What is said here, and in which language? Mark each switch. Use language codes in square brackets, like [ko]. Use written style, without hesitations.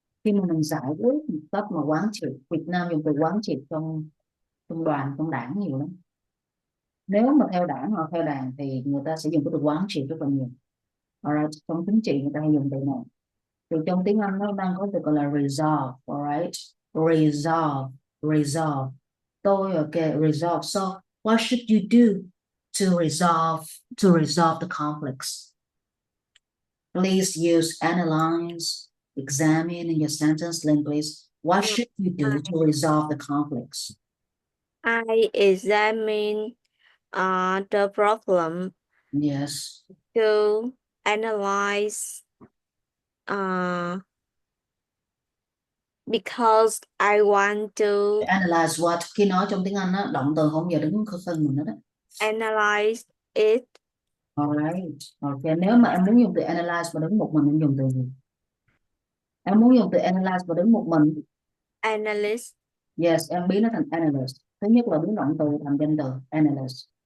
[vi] Khi mà mình giải quyết một cách mà quán triệt, Việt Nam dùng từ quán triệt trong đoàn, trong đảng nhiều lắm. Nếu mà theo đảng hoặc theo đảng thì người ta sẽ dùng cái từ quán triệt rất là nhiều. Alright, trong chính trị người ta hay dùng từ này. Thì trong tiếng Anh nó đang có từ gọi là resolve, alright. [en] resolve, resolve. Tôi okay, resolve. So what should you do to resolve the conflicts? Please use analyze, examine in your sentence. Lynn, please. What should you do to resolve the conflicts? I examine the problem Yes. to analyze uh, because I want to Analyze what? [vi] Khi nói trong tiếng Anh á, động từ không giờ đứng phân mình hết á. [en] analyze it. Alright. Okay. [vi] Nếu mà em muốn dùng từ analyze mà đứng một mình em dùng từ gì? Em muốn dùng từ analyze mà đứng một mình. [en] Analyst. [vi] Yes, em biến nó thành analyst. Thứ nhất là biến động từ thành danh từ analyst.